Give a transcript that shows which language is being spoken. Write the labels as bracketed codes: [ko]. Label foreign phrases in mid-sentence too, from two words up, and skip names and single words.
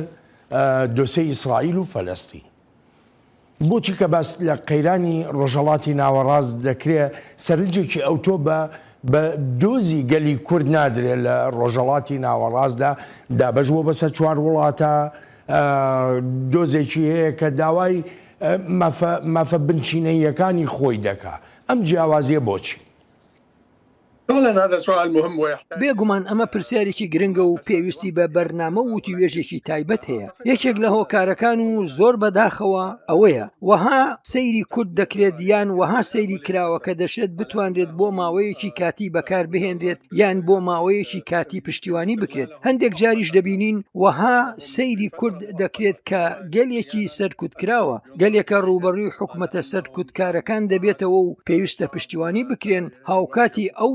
[ckb] دۆسەی ئیسرائیل و فەلەستین بۆچی کە باس لە قەیرانی ڕۆژهەڵاتی ناوەڕاست دەکرێت سەرنجێکی ئەوتۆ بە دۆزی گەلی کورد نادرێت لە ڕۆژهەڵاتی ناوەڕاستدا دابەشبووە بەسەر 4 وڵاتە دۆزێکی هەیە کە داوای مافە بنچینەیەکانی خۆی دەکا ئەم جیاوازیە بۆچی؟ [ar] فعلا هذا سؤال مهم ويحتاج [ckb] بێگومان ئەمە پرسیارێکی گرنگە و پێویستی بە بەرنامە و وتیوێژێکی تایبەت هەیە یەکێک لە هۆکارەکان و زۆر بەداخەوە ئەوەیە وەها سەیری کورد دەکرێت یان وەها سەیری کراوە کە دەشێت بتوانرێت بۆ ماوەیەکی کاتی بەکار بهێنرێت یان بۆ ماوەیەکی کاتی پشتیوانی بکرێت هەندێک جاریش دەبینین وەها سەیری کورد دەکرێت کە گەلێکی سەرکوت کراوە گەلێکە ڕوبەڕووی حکومەتە سەرکوتکارەکان دەبێتەوە و پێویستە پشتیوانی بکرێن هاوکاتی ئەو